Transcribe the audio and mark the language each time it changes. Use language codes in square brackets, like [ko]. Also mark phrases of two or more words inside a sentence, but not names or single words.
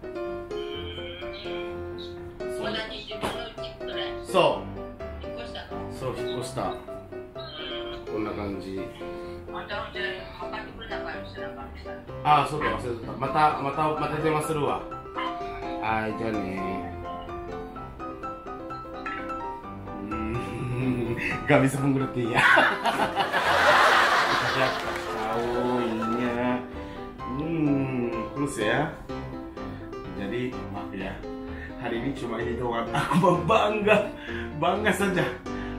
[ja] まだ20分のうちくらい。そう。引っ越したの？そう引っ越した。こんな感じ。またじゃあ測ってくれなかったりしてなかった。ああそうだ忘れてた。また電話するわ。はいじゃあね。 [id] Gak bisa mengerti ya. Tahu ininya. Terus ya. Jadi maaf ya. Hari ini cuma ini doang. Aku bangga saja.